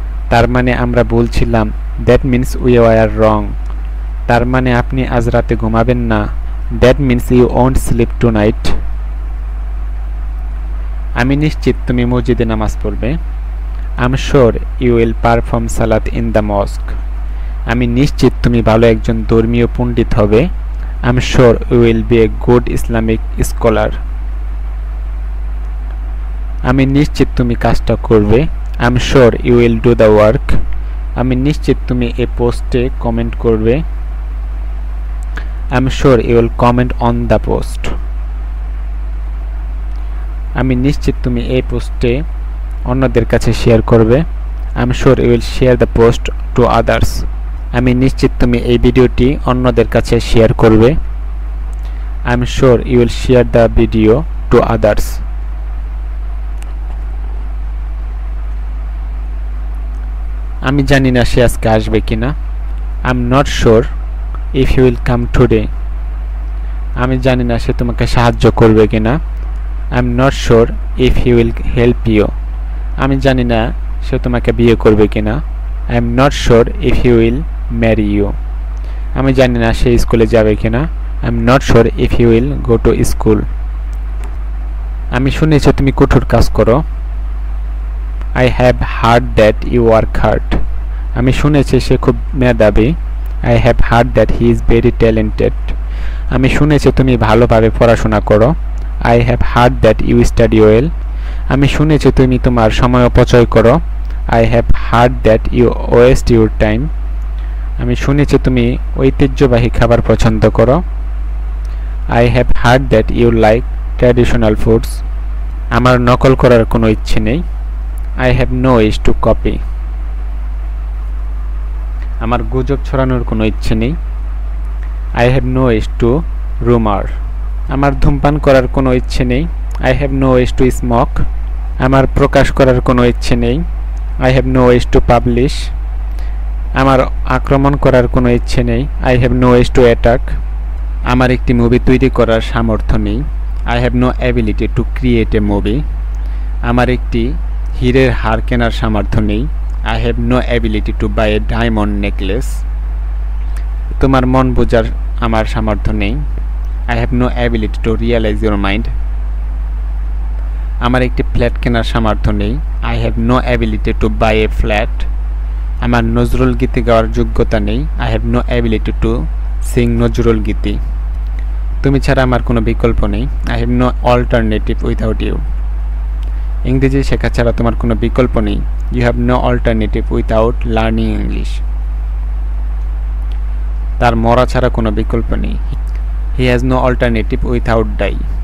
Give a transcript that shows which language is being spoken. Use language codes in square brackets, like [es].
[bn] তার মানে আমরা ভুল ছিলাম। [en] That means we were wrong. [bn] তার মানে আপনি আজ রাতে ঘুমাবেন না। [en] That means you won't sleep tonight. [bn] আমি নিশ্চিত তুমি মসজিদে নামাজ পড়বে। [en] I'm sure you will perform salat in the mosque. [bn] আমি নিশ্চিত তুমি ভালো একজন ধর্মীয় পণ্ডিত হবে। [en] I'm sure you will be a good Islamic scholar. [bn] আমি নিশ্চিত তুমি কাজটা করবে। [en] I'm sure you will do the work. [bn] আমি নিশ্চিত তুমি এই পোস্টে কমেন্ট করবে। [en] I'm sure you will comment on the post. [bn] আমি নিশ্চিত তুমি এই পোস্টে অন্যদের কাছে শেয়ার করবে। [en] I'm sure you will share the post to others. [bn] আমি নিশ্চিত তুমি এই ভিডিওটি অন্যদের কাছে শেয়ার করবে। [en] I'm sure you will share the video to others. [bn] আমি জানি না সে আজকে আসবে কিনা। [en] I'm not sure if he will come today. [bn] আমি জানি না সে তোমাকে সাহায্য করবে কিনা। [en] I'm not sure if he will help you. [bn] আমি জানি না সে তোমাকে বিয়ে করবে কিনা। [en] I'm not sure if he will marry you. [bn] আমি জানি না সে স্কুলে যাবে কিনা। [en] I'm not sure if he will go to school. [bn] আমি শুনেছি তুমি কঠোর কাজ করো। [en] I have heard that you work hard. [bn] আমি শুনেছি সে খুব মেধাবী। [en] I have heard that he is very talented. [bn] আমি শুনেছি তুমি ভালোভাবে পড়াশোনা করো। [en] I have heard that you study well. [bn] আমি শুনেছি তুমি তোমার সময় অপচয় করো। [en] I have heard that you waste your time. [bn] আমি শুনেছি তুমি ঐতিহ্যবাহী খাবার পছন্দ করো। [en] I have heard that you like traditional foods. [bn] আমার নকল করার কোনো ইচ্ছে নেই। [en] I have no wish to copy. [bn] আমার গুজব ছড়ানোর কোনো ইচ্ছে নেই। [en] I have no wish to rumor. [bn] আমার ধূমপান করার কোনো ইচ্ছে নেই। [en] I have no wish to smoke. [bn] আমার প্রকাশ করার কোনো ইচ্ছে নেই। [en] I have no wish to publish. [bn] আমার আক্রমণ করার কোনো ইচ্ছে নেই। [en] I have no wish to attack. [bn] আমার একটি মুভি তৈরি করার সামর্থ্য নেই। [en] I have no ability to create a movie. [bn] আমার একটি হীরের হার কেনার সামর্থ্য নেই। [en] I have no ability to buy a diamond necklace. [bn] তোমার মন বোঝার আমার সামর্থ্য নেই। [en] I have no ability to realize your mind. [bn] আমার একটি ফ্ল্যাট কেনার সামর্থ্য নেই। [en] I have no ability to buy a flat. [bn] আমার নজরুল গীতি গাওয়ার যোগ্যতা নেই। [en] I have no ability to sing [bn] Nazrul গীতি। তুমি ছাড়া আমার কোনো বিকল্প নেই। [en] I have no alternative without you. [bn] ইংরেজি শেখা ছাড়া তোমার কোনো বিকল্প নেই। [en] You have no alternative without learning English. [bn] তার মরা ছাড়া কোনো বিকল্প নেই। [en] He has no alternative without die.